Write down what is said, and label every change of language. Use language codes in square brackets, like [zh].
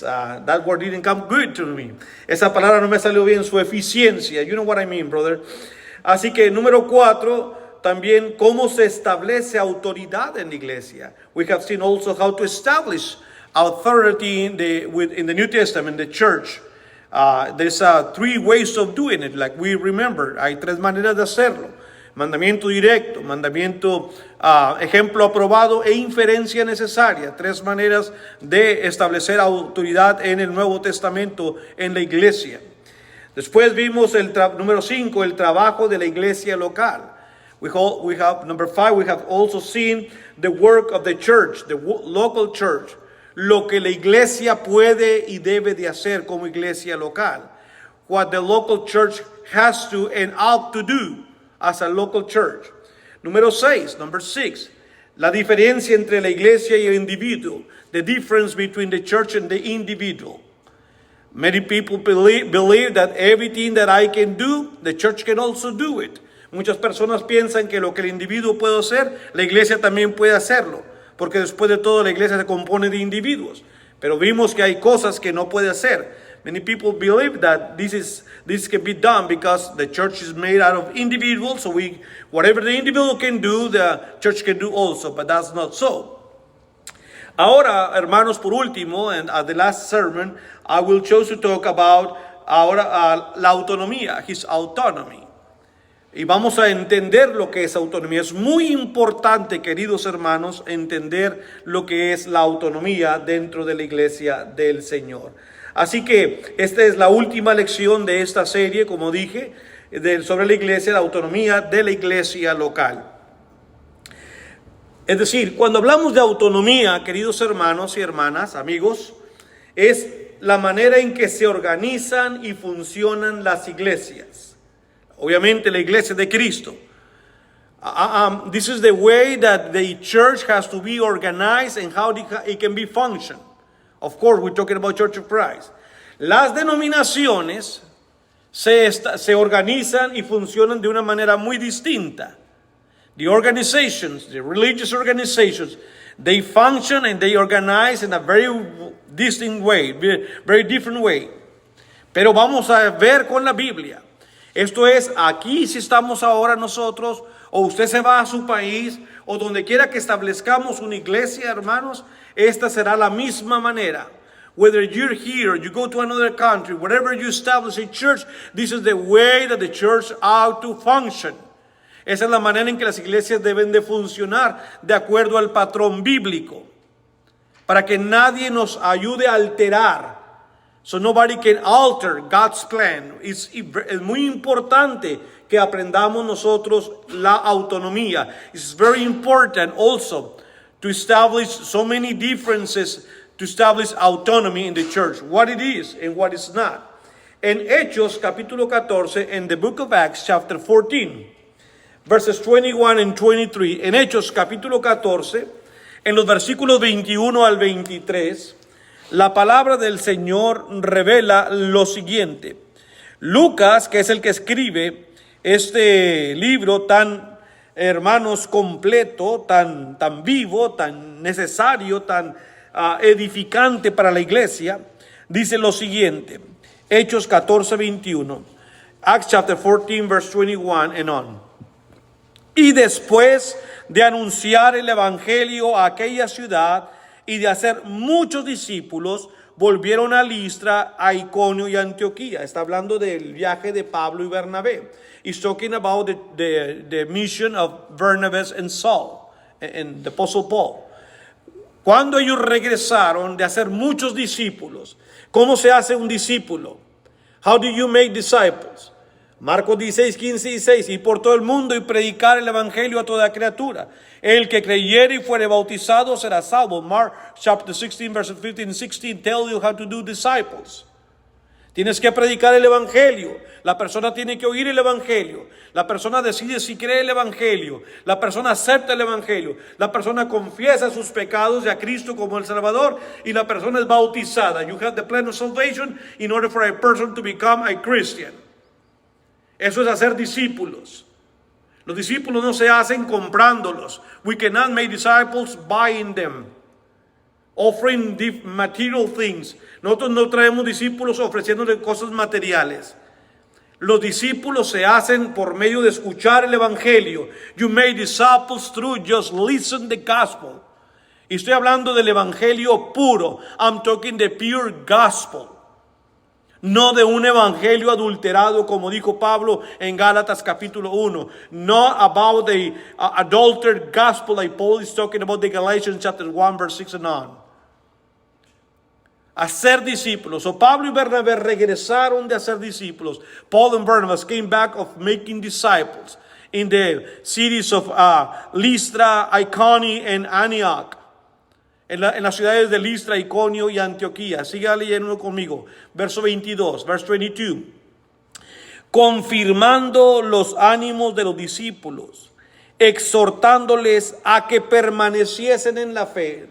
[en] That word didn't come good to me. [es] Esa palabra no me salió bien, su eficiencia. [en] You know what I mean, brother. [es] Así que número 4, también cómo se establece autoridad en la iglesia. [en] We have seen also how to establish authority in the New Testament, the church. There's 3 ways of doing it, like we remember. [es] Hay 3 maneras de hacerlo. Mandamiento directo, mandamiento ejemplo aprobado e inferencia necesaria. 3 maneras de establecer autoridad en el Nuevo Testamento en la iglesia. Después vimos número 5, el trabajo de la iglesia local. [en] We have number 5, we have also seen the work of the church, the local church. [es] Lo que la iglesia puede y debe de hacer como iglesia local. [en] What the local church has to and ought to do as a local church. Number 6, [es] la diferencia entre la iglesia y el individuo. [en] The difference between the church and the individual. Many people believe that everything that I can do, the church can also do it. [es] Muchas personas piensan que lo que el individuo puede hacer, la iglesia también puede hacerlo. Porque después de todo la iglesia se compone de individuos. Pero vimos que hay cosas que no puede hacer. [en] Many people believe that this can be done because the church is made out of individuals. So whatever the individual can do, the church can do also. But that's not so. [es] Ahora, hermanos, por último, [en] and at the last sermon, I will choose to talk about [es] ahora la autonomía, [en] his autonomy. [es] Y vamos a entender lo que es autonomía. Es muy importante, queridos hermanos, entender lo que es la autonomía dentro de la iglesia del Señor. Así que esta es la última lección de esta serie, como dije, sobre la iglesia, la autonomía de la iglesia local. Es decir, cuando hablamos de autonomía, queridos hermanos y hermanas, amigos, es la manera en que se organizan y funcionan las iglesias. Obviamente la iglesia de Cristo. [en] This is the way that the church has to be organized and how it can be functioned. Of course, we're talking about Church of Christ. [es] Las denominaciones se organizan y funcionan de una manera muy distinta. [en] The organizations, the religious organizations, they function and they organize in a very distinct way, very different way. [es] Pero vamos a ver con la Biblia. Esto es, aquí si estamos ahora nosotros, o usted se va a su país, o donde quiera que establezcamos una iglesia, hermanos, esta será la misma manera. [en] Whether you're here or you go to another country, wherever you establish a church, this is the way that the church ought to function. [es] Esa es la manera en que las iglesias deben de funcionar, de acuerdo al patrón bíblico, para que nadie nos ayude a alterar. [en] So nobody can alter God's plan. [es] Es muy importante que aprendamos nosotros la autonomía. [en] It's very important also to establish so many differences, to establish autonomy in the church, what it is and what it's not. [es] En Hechos capítulo 14, [en] in the book of Acts chapter 14, verses 21 and 23, [es] en Hechos capítulo 14, en los versículos 21 al 23, la palabra del Señor revela lo siguiente. Lucas, que es el que escribe este libro tan, hermanos, completo, tan vivo, tan necesario, tan edificante para la iglesia, dice lo siguiente, Hechos 14, 21, [en] Acts chapter 14, verse 21 and on. [es] Y después de anunciar el evangelio a aquella ciudad y de hacer muchos discípulos, volvieron a Listra, a Iconio y a Antioquía. Está hablando del viaje de Pablo y Bernabé. [en] He's talking about the mission of Barnabas and Saul, and the Apostle Paul. [es] Cuando ellos regresaron de hacer muchos discípulos, ¿cómo se hace un discípulo? [en] How do you make disciples? [es] Marcos 16, 15 y 16, y por todo el mundo y predicar el evangelio a toda criatura. El que creyere y fuere bautizado será salvo. [en] Mark chapter 16, verses 15 and 16 tell you how to do disciples. [es] Tienes que predicar el evangelio. La persona tiene que oír el evangelio. La persona decide si cree el evangelio. La persona acepta el evangelio. La persona confiesa sus pecados y a Cristo como el Salvador. Y la persona es bautizada. [en] You have the plan of salvation in order for a person to become a Christian. [es] Eso es hacer discípulos. Los discípulos no se hacen comprándolos. [en] We cannot make disciples buying them, offering material things. [es] Nosotros no traemos discípulos ofreciéndole cosas materiales. Los discípulos se hacen por medio de escuchar el evangelio. [en] You make disciples through just listen the gospel. [es] Y estoy hablando del evangelio puro. [en] I'm talking the pure gospel. [es] No de un evangelio adulterado, como dijo Pablo en Gálatas capítulo 1. [en] Not about the adulterated gospel like Paul is talking about the Galatians chapter 1 verse 6 and on. [es] Hacer discípulos. So Pablo y Bernabé regresaron de hacer discípulos. [en] Paul and Barnabas came back of making disciples in the cities of Lystra, Iconium and Antioch. [es] En las ciudades de Listra, Iconio y Antioquía. Siga leyendo conmigo. Verso 22, [en] verse 22. [es] Confirmando los ánimos de los discípulos, exhortándoles a que permaneciesen en la fe.